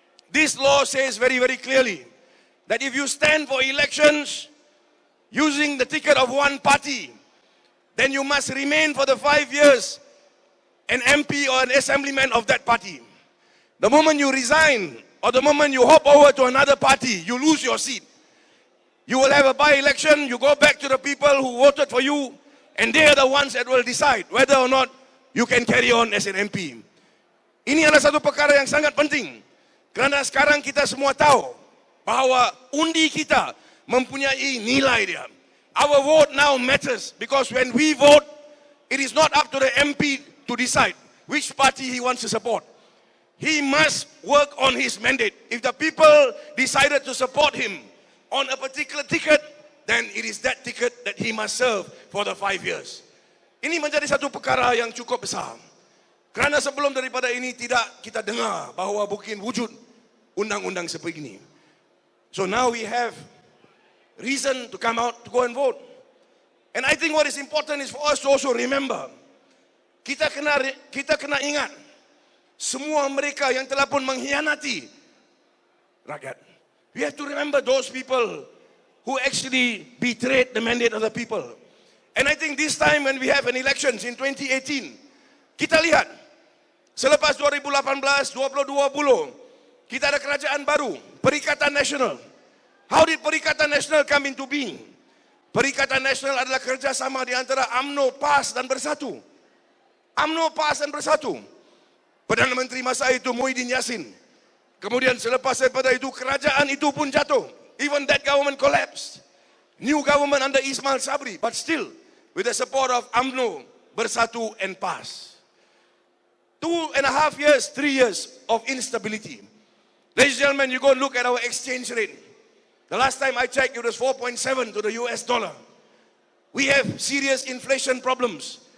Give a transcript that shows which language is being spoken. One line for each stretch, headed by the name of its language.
English: This law says very, very clearly that if you stand for elections using the ticket of one party, then you must remain for the 5 years an MP or an assemblyman of that party. The moment you resign or the moment you hop over to another party, you lose your seat. You will have a by-election, you go back to the people who voted for you, and they are the ones that will decide whether or not you can carry on as an MP.
Malay: Ini adalah satu perkara yang sangat penting. Kerana sekarang kita semua tahu bahawa undi kita mempunyai nilai dia.
English: Our vote now matters because when we vote, it is not up to the MP to decide which party he wants to support. He must work on his mandate. If the people decided to support him on a particular ticket, then it is that ticket that he must serve for the 5 years.
Malay: Ini menjadi satu perkara yang cukup besar. Kerana sebelum daripada ini tidak kita dengar bahawa mungkin wujud undang-undang seperti ini.
English: So now we have reason to come out to go and vote. And I think what is important is for us to also remember,
Malay: kita kena ingat semua mereka yang telah pun mengkhianati rakyat.
English: We have to remember those people who actually betrayed the mandate of the people. And I think this time when we have an elections in 2018,
Malay: kita lihat selepas 2018, 2020, kita ada kerajaan baru,
English: Perikatan Nasional. How did Perikatan Nasional come into being?
Malay: Perikatan Nasional adalah kerjasama di antara UMNO, PAS dan Bersatu. UMNO, PAS dan Bersatu. Perdana Menteri masa itu Muhyiddin Yassin. Kemudian selepas daripada itu kerajaan itu pun jatuh.
English: Even that government collapsed. New government under Ismail Sabri, but still with the support of UMNO, Bersatu and PAS. 2.5 years, 3 years of instability. Ladies and gentlemen, you go and look at our exchange rate. The last time I checked, it was 4.7 to the US dollar. We have serious inflation problems.